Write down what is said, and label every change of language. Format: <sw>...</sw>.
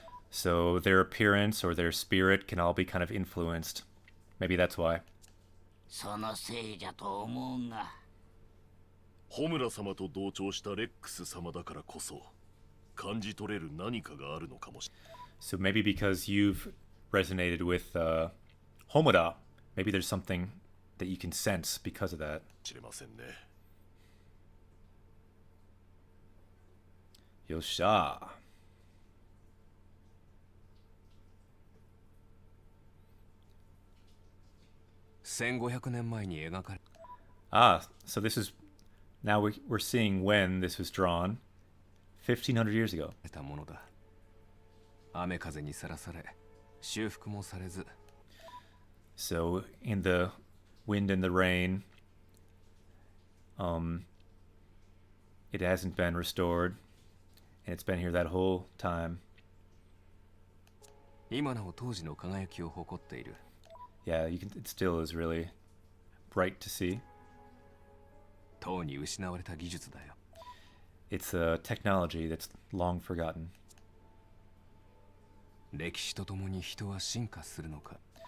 <en>So their appearance or their spirit can all be kind of influenced. Maybe that's why.</en> <ja>そのせいじゃと思うが。ホムラ様と同調したレックス様だからこそ感じ取れる何かがあるのかもしれない。</ja> <en>So maybe because you've resonated with Homura, maybe there's something that you can sense because of that.</en> <ja>知れませんね。よっしゃ。 1500年前に描かれ</ja> <en>Ah, so this is now we're seeing when this was drawn 1500 years ago.</en> <ja>たものだ。雨風にさらされ、修復もされず。</ja> <en>So in the wind and the rain, it hasn't been restored, and it's been here that whole time.</en> <ja>今なお当時の輝きを誇っている。</ja> <en>Yeah, it still is really bright to see.</en> <ja>とうに失われた技術だよ。</ja> <en>It's a technology that's long forgotten.</en> <ja>歴史とともに人は進化するのか。</ja>